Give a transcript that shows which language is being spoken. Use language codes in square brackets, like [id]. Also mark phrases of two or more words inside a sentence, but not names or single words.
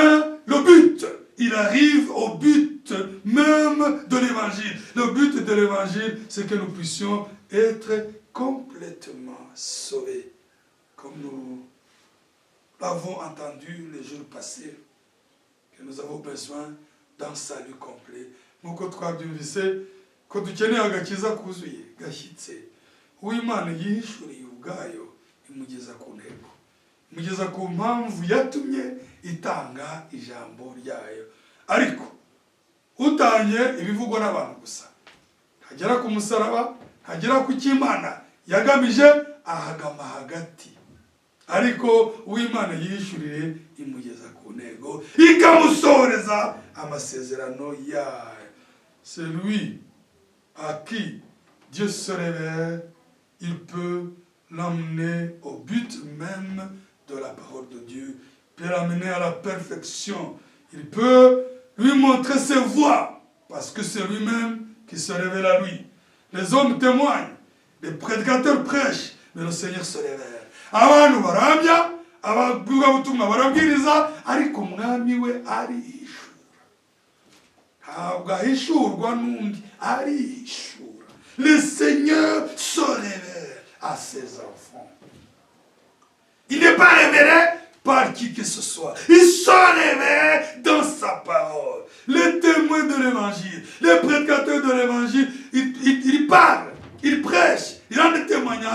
[fr] Il arrive au but but même de l'évangile. Le but de l'évangile, c'est que nous puissions être complètement sauvés. Comme nous l'avons entendu les jours passés, que nous avons besoin d'un salut complet. [rw] Nk'uko twabyumvise ko dukeneye agakiza kuzuye gashyitse uw'Imana yihishuriye ubwayo imugeza ku ntego, imugeza ku mpamvu yatumye itanga ijambo ryayo. Ariko utanye ibivugwa n'abantu gusa, hagera ku musaraba, hagera ku cy'Imana yagamije, ahagama hagati. Ariko uw'Imana yihishuriye imugeza ku ntego, ikamusohoreza amasezerano yayo. [fr] C'est lui à qui Dieu se révèle, il peut l'emmener au but même de la parole de Dieu, peut l'amener à la perfection. Il peut lui montrer ses voies, parce que c'est lui-même qui se révèle à lui. Les hommes témoignent, les prédicateurs prêchent, mais le Seigneur se révèle. [rw] Abantu baramya, abavugabutumwa barabwiriza, ariko umwami we arihishura. Ntabwo ahishurwa n'undi, arihishura. [fr] Le Seigneur se révèle à ses enfants. Il n'est pas révélé par qui que ce soit. Il se révèle dans sa parole. Les témoins de l'évangile, les prédicateurs de l'évangile, ils parlent, ils prêchent, ils rendent des témoignages.